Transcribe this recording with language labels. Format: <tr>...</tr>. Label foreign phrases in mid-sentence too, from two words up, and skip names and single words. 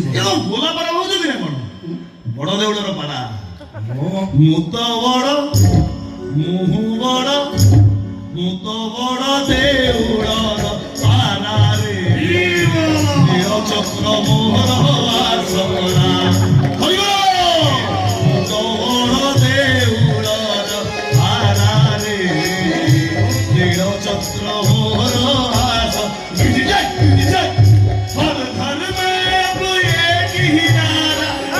<or>ଗୋଲା ପାରା ଭାବୁଛନ୍ତି ନା କଣ ବଡ ଦେଉଳର ପାରା ମୁଁ ମୁଁ ତ ବଡ ମୁହଁ ବଡ ମୁଁ ତ ବଡ ଦେଉଳର ପାରା ରେ ନୀଳ ଚକ୍ର ମୋହର ଆସରା</or> <hi>चक्र मोहर आस हर घर में अब एक ही नारा</hi>